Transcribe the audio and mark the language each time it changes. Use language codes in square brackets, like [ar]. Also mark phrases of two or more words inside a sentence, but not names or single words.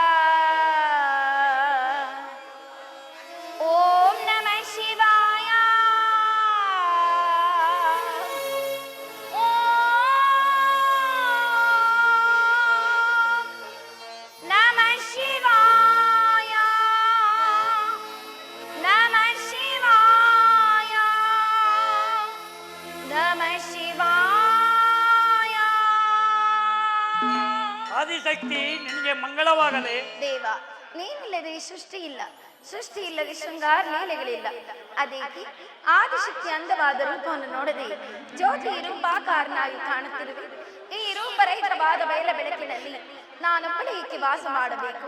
[sa] ಓಂ ನಮಃ ಶಿವಾಯ ಓಂ ನಮಃ ಶಿವಾಯ ನಮಃ ಶಿವಾಯ ನಮಃ ಶಿವಾಯ [kn] ಆದಿಶಕ್ತಿ ನಿನಗೆ ಮಂಗಳವಾಗಲಿ. ದೇವ, ನೀನಿಲ್ಲದೆ ಈ ಸೃಷ್ಟಿ ಇಲ್ಲ, ಸೃಷ್ಟಿ ಇಲ್ಲದೆ ಶೃಂಗಾರ ಲೀಲೆಗಳಿಲ್ಲ. ಅದೇಕೆ ಆದಿಶಕ್ತಿ ಅಂದವಾದ ರೂಪವನ್ನು ನೋಡದೆ ಜ್ಯೋತಿ ರೂಪಾಕಾರನಾಗಿ ಕಾಣುತ್ತಿರುವೆ. ಈ ರೂಪರಹಿತವಾದ ಬಯಲ ಬೆಳಕಿನಲ್ಲಿ ನಾನೊಬ್ಬಳೇ ಏಕೆ ವಾಸ ಮಾಡಬೇಕು?